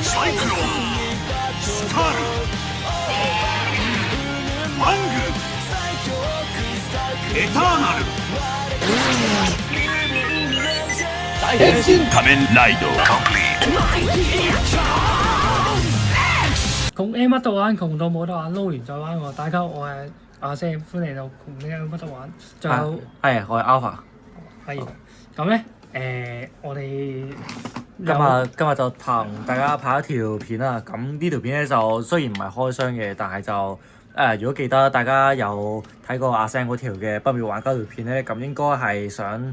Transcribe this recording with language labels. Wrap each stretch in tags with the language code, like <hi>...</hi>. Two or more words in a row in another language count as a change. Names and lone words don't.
<ja>くのはスカル、ワング、エターナル、変身仮面ライド</ja> <yue>窮 A 乜都玩，窮到冇得玩，撈完再玩喎。大家我係阿 Sam，歡迎嚟到窮 A 乜都玩。仲有係我係 Alpha。係咁咧，我哋今日就同大家拍一條片啦。咁呢條片咧就雖然唔係開箱嘅，但係就如果記得大家有睇過阿 Sam 嗰條嘅不妙玩家條片咧，咁應該係想。</yue>